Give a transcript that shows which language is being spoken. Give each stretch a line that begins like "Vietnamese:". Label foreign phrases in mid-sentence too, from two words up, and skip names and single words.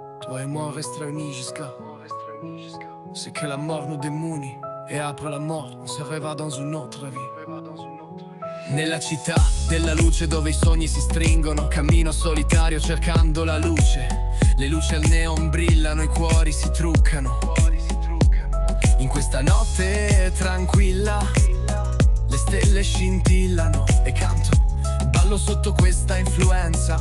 French: Toi et moi on restera unis jusqu'à ce que la mort nous démunit. E après la mort on se rêva dans une autre vie.
Italian: Nella città della luce dove i sogni si stringono, cammino solitario cercando la luce. Le luci al neon brillano, i cuori si truccano. In questa notte tranquilla le stelle scintillano e canto, ballo sotto questa influenza.